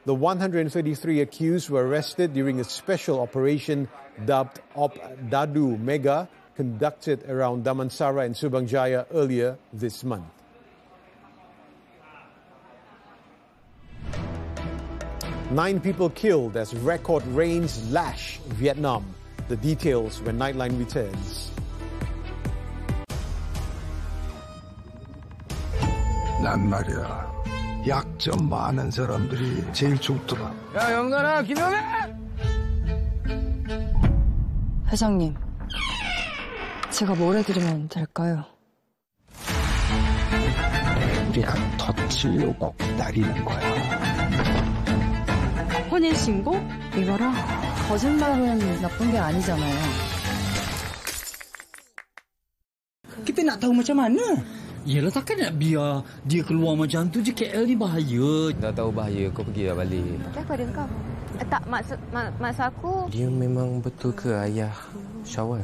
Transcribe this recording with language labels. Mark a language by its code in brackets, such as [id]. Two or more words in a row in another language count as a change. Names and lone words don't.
[en] The 133 accused were arrested during a special operation dubbed Op Dadu Mega, conducted around Damansara and Subang Jaya earlier this month. Nine people killed as record rains lash Vietnam. The details when Nightline returns. [ko] 난 말이야. 약점 많은 사람들이 제일 좋더라. 야, 영란아, 김영애! 회장님, 제가 뭘 해드리면 될까요? 우리가 덧치려고 기다리는 거야. 혼인신고? 이거라. 거짓말은 나쁜 게 아니잖아요. [ms] Kita nak tahu macam mana? Yelah, takkan nak biar dia keluar macam tu je. KL ni bahaya. Dah tahu bahaya, kau pergilah balik. Apa dia kau? Tak, maksud aku... Dia memang betul ke ayah Syawal?